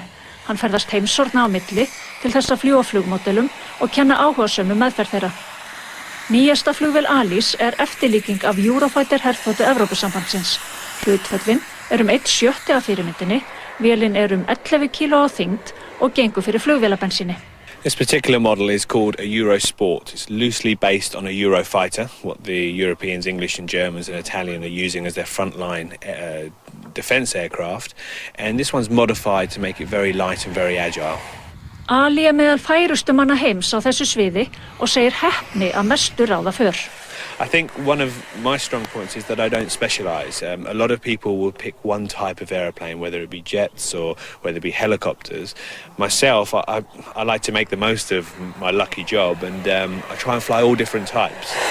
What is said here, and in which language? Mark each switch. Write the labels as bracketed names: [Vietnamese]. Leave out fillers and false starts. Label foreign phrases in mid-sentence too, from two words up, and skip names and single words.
[Icelandic] Hann ferðast heimsorna á milli til þess að fljúga flugmódelum og kenna áhugasömum meðferð þeirra. Nýjasta flugvél Alis eftirlíking af Eurofighter herþotu Evrópusambandsins. Hlutföllin um 1/7 af fyrirmyndinni, vélin 11 kíló á þyngd og gengur fyrir flugvélabensíni. [English] This particular model is called a Eurosport. It's loosely based on a Eurofighter, what the Europeans, English and Germans and Italian are using as their frontline defence aircraft. And this one's modified to make it very light and very agile. [Icelandic] Ali meðal færustu manna heims á þessu sviði og segir heppni að mestu ráða för. [English] I think one of my strong points is that I don't specialise. A lot of people will pick one type of aeroplane, whether it be jets or whether it be helicopters. Myself, I like to make the most of my lucky job, and I try and fly all different types.